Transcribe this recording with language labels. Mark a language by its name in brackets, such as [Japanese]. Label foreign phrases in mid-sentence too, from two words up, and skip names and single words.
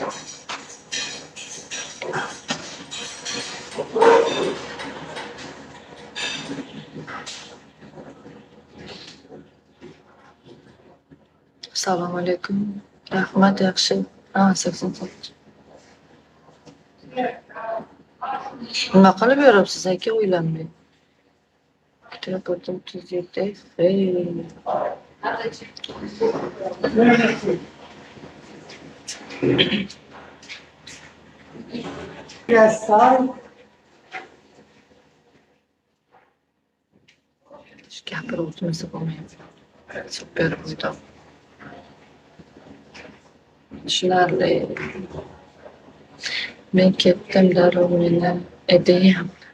[Uzbek] Assalomu alaykum. Rahmat, yaxshi. 89. Nima qilib yuribsiz aka, o'ylanmay? Kitob 37. Hey. [English] Yes, sorry. [Uzbek] Gapirib o'tmasa bo'lmaydi. Super bo'ydoq. Tushunarli. Men ketdim darrov meni edeyam.